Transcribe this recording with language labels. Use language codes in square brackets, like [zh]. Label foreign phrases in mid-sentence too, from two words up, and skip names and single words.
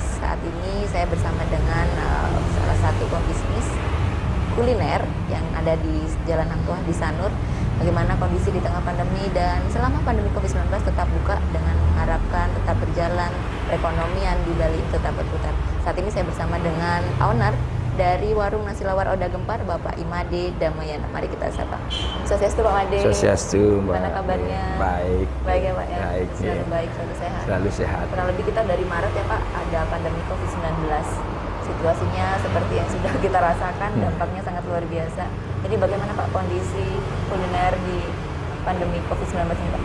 [id] Saat ini saya bersama dengan salah satu pembisnis kuliner yang ada di Jalan Hang Tuah di Sanur. Bagaimana kondisi di tengah pandemi dan selama pandemi COVID-19 tetap buka dengan mengharapkan tetap berjalan, perekonomian di Bali tetap berputar. Saat ini saya bersama dengan owner dari warung nasi lawar Oda Gempar, Bapak Imade Damayana. Mari kita sapa. Swastiastu Pak Made. Swastiastu, Mbak. Gimana kabarnya? Baik. Baik ya Pak ya. Baik, selalu ya. baik, selalu sehat. Selalu sehat. Kurang lebih kita dari Maret ya Pak ada pandemi COVID-19. Situasinya seperti yang sudah kita rasakan, dampaknya sangat luar biasa. Jadi bagaimana Pak kondisi kuliner di pandemi COVID-19 ini Pak?